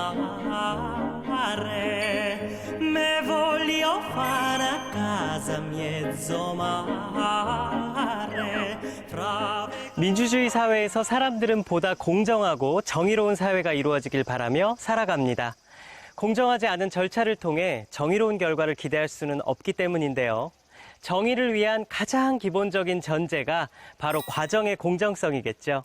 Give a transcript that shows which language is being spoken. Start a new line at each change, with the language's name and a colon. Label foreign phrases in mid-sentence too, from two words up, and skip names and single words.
Neapolitan: mare, me voglio fare a casa mezzo mare, fra
Korean: 민주주의 사회에서 사람들은 보다 공정하고 정의로운 사회가 이루어지길 바라며 살아갑니다. 공정하지 않은 절차를 통해 정의로운 결과를 기대할 수는 없기 때문인데요. 정의를 위한 가장 기본적인 전제가 바로 과정의 공정성이겠죠.